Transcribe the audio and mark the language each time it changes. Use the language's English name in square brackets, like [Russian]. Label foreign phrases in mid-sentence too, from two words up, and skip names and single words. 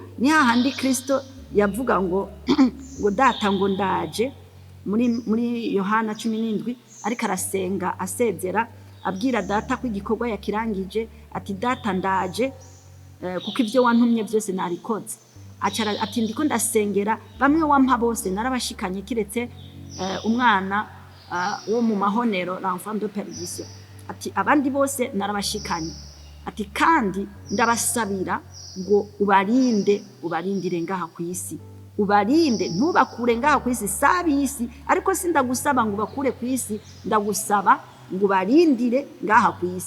[Rundi] Ni hahandi Kristo yavuga ngo ngo data ngo ndaje, muri Yohana 17, ariko arasenga asezera, abwira data ko igikorwa yakirangije, ati data ndaje, kuko ibyo wantumye byose narikoze. Ati ndiko ndasengera bamwe wampa bose narabashikanye, kiretse umwana wo mu mahonero, [French] l'enfant de perdition. [Rundi] Ati abandi bose narabashikanye. Ati kandi ndabasabira ngo ubarindire ngaha ku isi, ubarinde ntubakure ngaha ku isi, sabisi. Ariko sindagusaba ngo bakure ku isi, ndagusaba ngo barindire ngaha ku isi.